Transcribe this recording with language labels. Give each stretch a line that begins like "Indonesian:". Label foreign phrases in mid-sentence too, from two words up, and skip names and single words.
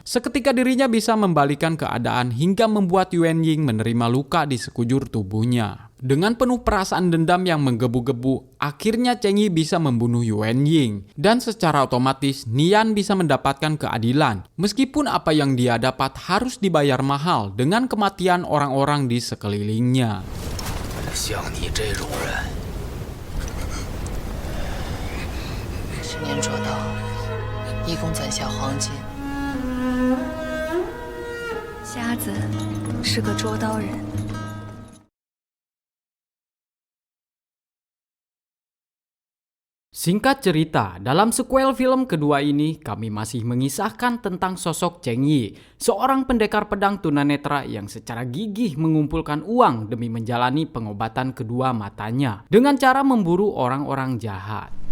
Indonesian: Seketika dirinya bisa membalikan keadaan hingga membuat Yuan Ying menerima luka di sekujur tubuhnya. Dengan penuh perasaan dendam yang menggebu-gebu, akhirnya Cheng Yi bisa membunuh Yuan Ying. Dan secara otomatis, Nian bisa mendapatkan keadilan. Meskipun apa yang dia dapat harus dibayar mahal dengan kematian orang-orang di sekelilingnya.
Chinese: 像你这种人， 10年捉刀，一共攒下黄金。瞎子是个捉刀人。
Indonesian: Singkat cerita, dalam sequel film kedua ini, kami masih mengisahkan tentang sosok Cheng Yi, seorang pendekar pedang tunanetra yang secara gigih mengumpulkan uang demi menjalani pengobatan kedua matanya dengan cara memburu orang-orang jahat.